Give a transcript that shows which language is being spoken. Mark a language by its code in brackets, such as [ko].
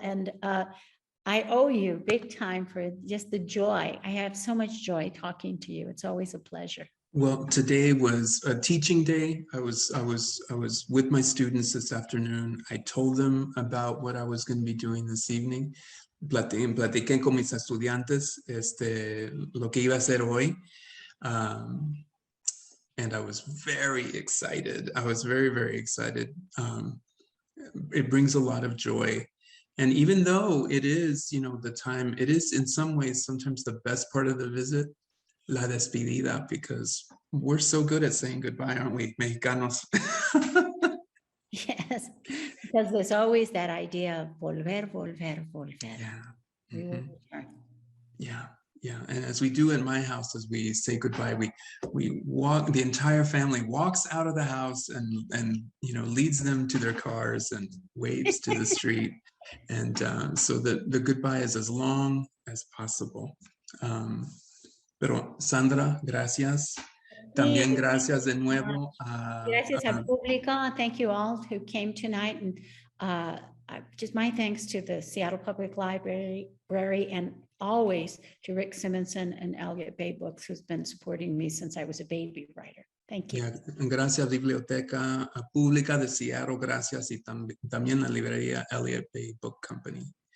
[en] And I owe you big time for just the joy. I have so much joy talking to you. It's always a pleasure. Well, today was a teaching day. I was with my students this afternoon. I told them about what I was going to be doing this evening. [es] Platiqué con mis estudiantes lo que iba a hacer hoy. [en] And I was very excited. I was very, very excited. It brings a lot of joy. And even though it is, the time, it is in some ways sometimes the best part of the visit, la despedida, because we're so good at saying goodbye, aren't we, Mexicanos? Yes, because there's always that idea of [es] volver, volver, volver. [en] Yeah. We will return. Yeah. Yeah. And as we do in my house, as we say goodbye, we walk, the entire family walks out of the house and leads them to their cars and waves to the street. And so the goodbye is as long as possible. [es] Pero Sandra, gracias. También gracias de nuevo. Gracias al público. [en] Thank you all who came tonight. And just my thanks to the Seattle Public Library and always to Rick Simonson and Elliott Bay Books, who's been supporting me since I was a baby writer. Thank you. [es] Yeah, gracias Biblioteca Pública de Seattle, gracias, y también la librería Elliott Bay Book Company.